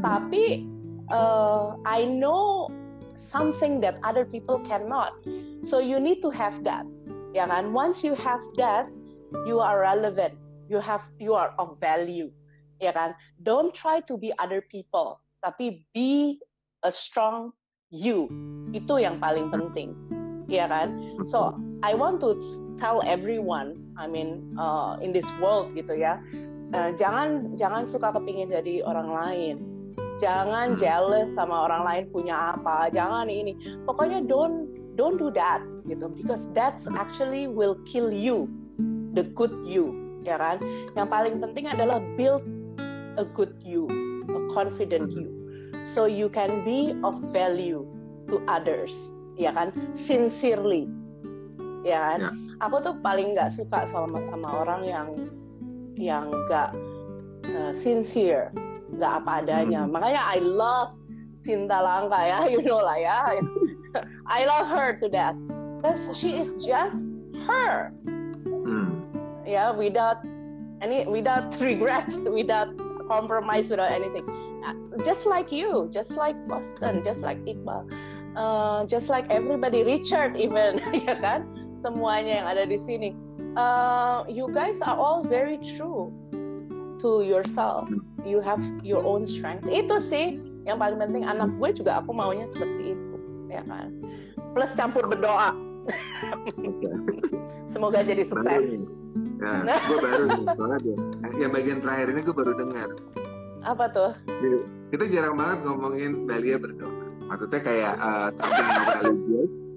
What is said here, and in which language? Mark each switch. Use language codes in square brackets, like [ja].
[en] Tapi I know something that other people cannot. So you need to have that. Ya kan, once you have that, you are relevant, you are of value, [id] ya kan. [en] Don't try to be other people, tapi be a strong you. [id] Itu yang paling penting, ya kan. [en] So I want to tell everyone, I mean in this world gitu ya, [id] jangan suka kepingin jadi orang lain, jangan jealous sama orang lain punya apa, jangan ini, pokoknya [en] don't do that gitu, because that's actually will kill you, the good you, [id] ya kan. Yang paling penting adalah [en] build a good you, a confident you, so you can be of value to others, [id] ya kan, [en] sincerely, ya kan. [id] Aku tuh paling nggak suka sama orang yang nggak sincere, nggak apa adanya. [en] Makanya I love Cinta Langka ya, you know lah ya. I love her to death because she is just her. Yeah, without regret, without compromise, without anything. Just like you, just like Boston, just like Iqbal. just like everybody, Richard even, [id] ya kan, semuanya yang ada di sini. [en] You guys are all very true to yourself. You have your own strength. [id] Itu sih yang paling penting. Anak gue juga aku maunya seperti itu, ya kan. Plus campur berdoa. Semoga jadi sukses. Nah, gue baru nih, soalnya yang bagian terakhir ini gue baru dengar. Apa tuh? Kita jarang banget ngomongin Balia berdoa. Maksudnya kayak [en] something religious.